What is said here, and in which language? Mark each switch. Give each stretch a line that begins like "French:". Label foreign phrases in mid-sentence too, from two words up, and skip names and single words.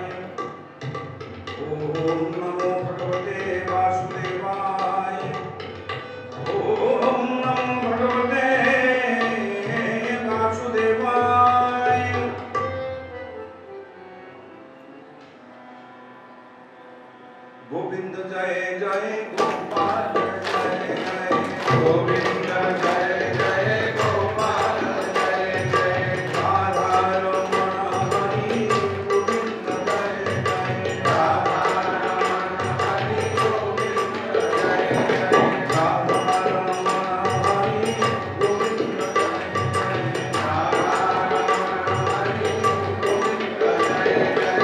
Sanskrit: ॐ नमो भगवते वासुदेवाय। ॐ नमो भगवते वासुदेवाय।
Hindi: गोविंद जय जय गोपाल जय जय गोविंद जय जय गोपाल जय जय राधा रमण हरि गोविंद जय जय राधा रमण हरि गोविंद जय जय राधा रमण हरि गोविंद जय जय राधा रमण हरि गोविंद जय जय।